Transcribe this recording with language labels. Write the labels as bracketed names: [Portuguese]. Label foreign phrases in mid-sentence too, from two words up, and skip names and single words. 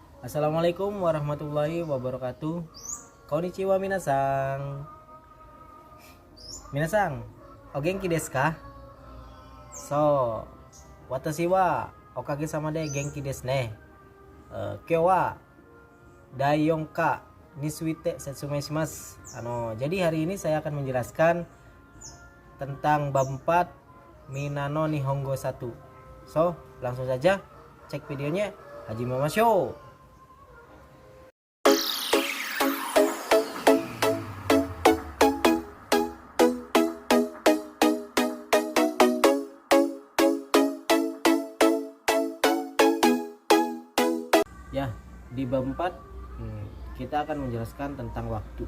[Arabic] السلام عليكم ورحمة الله وبركاته. [Japanese] こんにちは皆さん。皆さん、お元気ですか? So, 私はおかげさまで元気ですね. 今日は第4について説明します. [Indonesian] Jadi hari ini saya akan menjelaskan tentang bab 4 Minano Nihongo 1. So, langsung saja cek videonya. [Japanese] Hajimemashou. [Indonesian] Ya, di bab 4 kita akan menjelaskan tentang waktu.